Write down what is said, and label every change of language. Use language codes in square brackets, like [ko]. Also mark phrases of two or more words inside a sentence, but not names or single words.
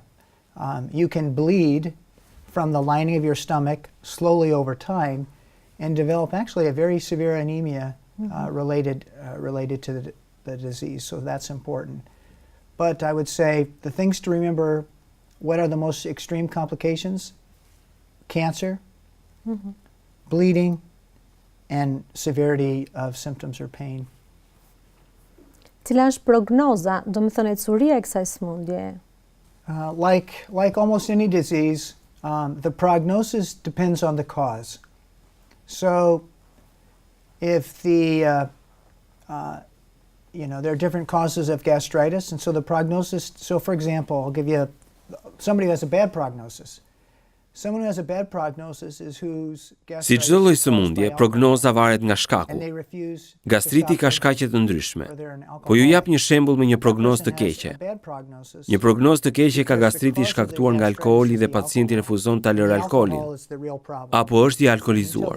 [en] You can bleed from the lining of your stomach slowly over time and develop actually a very severe anemia related to the disease, so that's important. But I would say the things to remember, what are the most extreme complications? Cancer, bleeding, and severity of symptoms or pain. [sq] Cila është prognoza, do më thënë ecësuria e kësaj sëmundje? [en] Like almost any disease, the prognosis depends on the cause. So if there are different causes of gastritis, and so the prognosis, so for example, I'll give you somebody who has a bad prognosis. Someone who has a bad prognosis is whose gastritis. [sq] Si çdo lloj sëmundje, prognoza varet nga shkaku. Gastriti ka shkaqe të ndryshme. Po ju jap një shembull me një prognozë të keqe. Një prognozë të keqe ka gastriti shkaktuar nga alkooli dhe pacienti refuzon ta lërë alkoolin, apo është i alkolizuar.